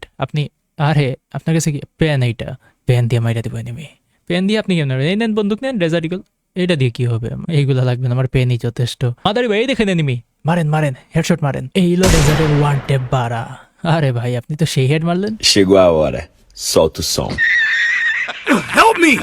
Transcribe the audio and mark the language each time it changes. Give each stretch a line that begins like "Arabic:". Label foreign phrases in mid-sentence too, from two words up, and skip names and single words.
Bangla: আপনি আরে আপনার কাছে কি পেন? এইটা পেন দিয়ে মাইরা দিব এনিমি। পেন দিয়ে আপনি কেমন? এই নেন বন্দুক নেন, রেজার ইগল। এটা দিয়ে কি হবে? এইগুলা লাগবে না, আমার পেনই যথেষ্ট। মাদারি ভাই এই দেখেন এনিমি, মারেন হেডশট মারেন। এই হলো রেজারের
English: one tap
Bangla: বাড়া। আরে ভাই আপনি তো সেই হেড মারলেন।
Portuguese: Chegou a hora. Solta o som.
English: Help me!